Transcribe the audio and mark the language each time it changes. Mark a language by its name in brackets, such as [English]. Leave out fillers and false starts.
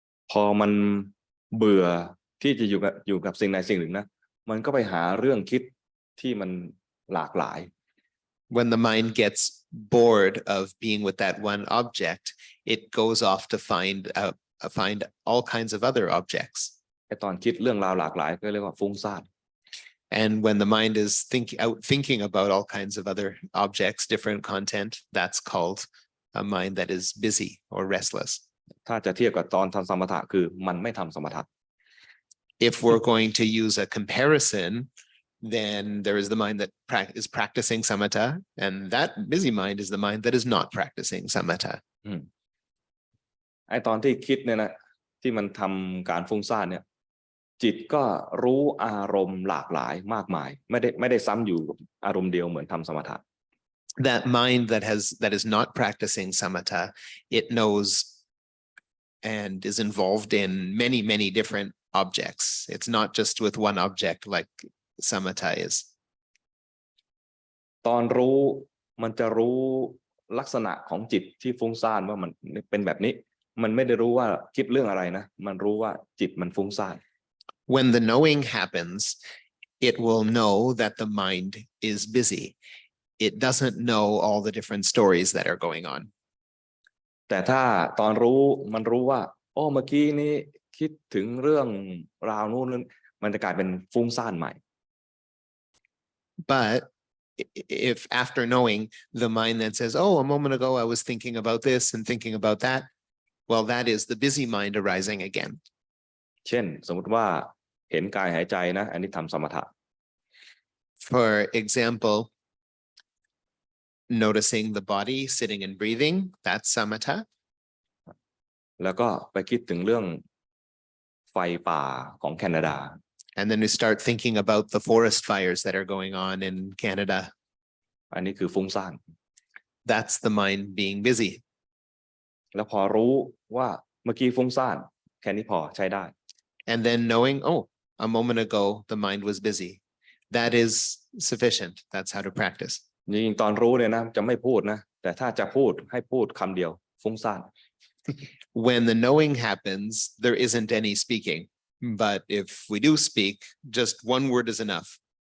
[Thai] พอมันเบื่อที่จะอยู่กับสิ่งใดสิ่งหนึ่งนะมันก็ไปหาเรื่องคิดที่มันหลากหลาย [English] When the mind gets bored of being with that one object, it goes off to find all kinds of other objects. [Thai] ไอ้ตอนคิดเรื่องราวหลากหลายก็เรียกว่าฟุ้งซ่าน [English] And when the mind is thinking about all kinds of other objects, different content, that's called a mind that is busy or restless. [Thai] ถ้าจะเทียบกับตอนทำสมถะคือมันไม่ทำสมถะ [English] If we're going to use a comparison, then there is the mind that is practicing samatha, and that busy mind is the mind that is not practicing samatha. [Thai] ไอ้ตอนที่คิดเนี่ยนะที่มันทำการฟุ้งซ่านเนี่ยจิตก็รู้อารมณ์หลากหลายมากมายไม่ได้ซ้ำอยู่อารมณ์เดียวเหมือนทำสมถะ [English] That mind that is not practicing samatha, it knows and is involved in many, many different objects. It's not just with one object like samatha is. [Thai] ตอนรู้มันจะรู้ลักษณะของจิตที่ฟุ้งซ่านว่ามันเป็นแบบนี้มันไม่ได้รู้ว่าคิดเรื่องอะไรนะมันรู้ว่าจิตมันฟุ้งซ่าน [English] When the knowing happens, it will know that the mind is busy. It doesn't know all the different stories that are going on. [Thai] แต่ถ้าตอนรู้มันรู้ว่าโอ้เมื่อกี้นี้คิดถึงเรื่องราวนู้นมันจะกลายเป็นฟุ้งซ่านใหม่ [English] But if after knowing the mind then says, oh, a moment ago I was thinking about this and thinking about that, well, that is the busy mind arising again. [Thai] เช่นสมมติว่าเห็นกายหายใจนะอันนี้ทำสมถะ [English] For example, noticing the body sitting and breathing, that's samatha. [Thai] แล้วก็ไปคิดถึงเรื่องไฟป่าของแคนาดา [English] And then we start thinking about the forest fires that are going on in Canada. [Thai] อันนี้คือฟุ้งซ่าน [English] That's the mind being busy. [Thai] แล้วพอรู้ว่าเมื่อกี้ฟุ้งซ่านแค่นี้พอใช้ได้ [English] And then knowing, oh, a moment ago the mind was busy. That is sufficient. That's how to practice. [Thai] จริงๆตอนรู้เนี่ยนะจะไม่พูดนะแต่ถ้าจะพูดให้พูดคำเดียวฟุ้งซ่าน [English] When the knowing happens, there isn't any speaking. But if we do speak, just one word is enough.